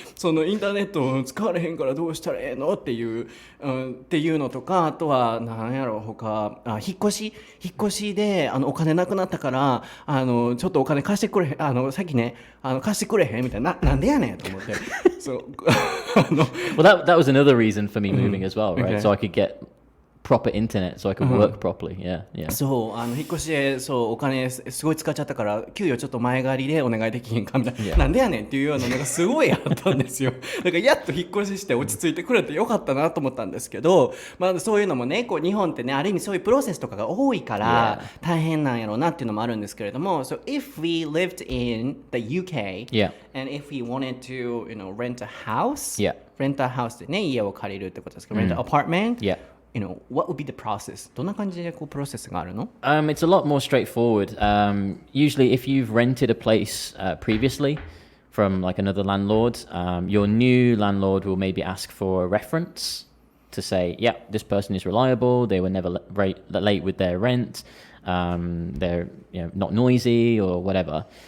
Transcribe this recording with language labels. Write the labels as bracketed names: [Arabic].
[Japanese] そのインターネットを使われへんからどうしたらええのっていうのとか、あとは何やろう他、引っ越しでお金なくなったからちょっとお金貸してくれへん、さっきね貸してくれへんみたいな、なんでやねんと思って。そう。 [English] Well, that was another reason for me moving as well, right? Okay. So I could get proper internet, so I could work properly. Yeah. [Japanese] そう、引っ越しでそうお金すごい使っちゃったから給与ちょっと前借りでお願いできへんかみたいな、なんでやねんっていうようなのがすごいあったんですよ。だからやっと引っ越しして落ち着いてくれてよかったなと思ったんですけど、まあそういうのもね、こう日本ってね、ある意味そういうプロセスとかが多いから大変なんやろうなっていうのもあるんですけれども、 [English] So if we lived in the UK, and if we wanted to, rent a house, [Japanese] rent a house でね、家を借りるってことですけど、 [English] rent an apartment.What would be the process? [Japanese] どんな感じでこうプロセスがあるの？ [English] It's a lot more straightforward. Usually, if you've rented a place previously from like another landlord, your new landlord will maybe ask for a reference to say, yeah, this person is reliable. They were never late with their rent. They're not noisy or whatever.